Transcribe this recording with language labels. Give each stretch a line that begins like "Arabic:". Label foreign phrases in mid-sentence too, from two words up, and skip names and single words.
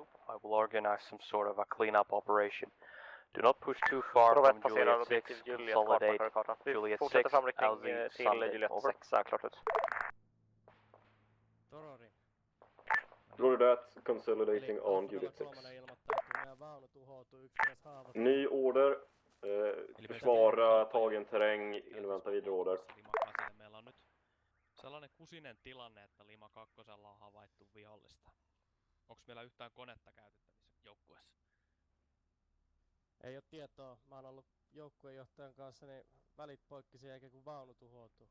English: I will organize some sort of a cleanup operation. Do not push too far from Juliet 6. Consolidate Juliet 6, LZ, Sunday, over. Roger that, consolidating on Juliet 6.
Swedish: Ny order, Försvara tagen terräng, invänta vidare order.
Finnish: Meillä on nyt sellainen kusinen tilanne, että Lima 2 on havaittu vihollista. Onko meillä yhtään konetta käytettävissä joukkueessa? Ei ole tietoa. Mä oon ollut joukkuejohtajan kanssa, niin välit poikki sen jälkeen kun vaunu tuhoutuu.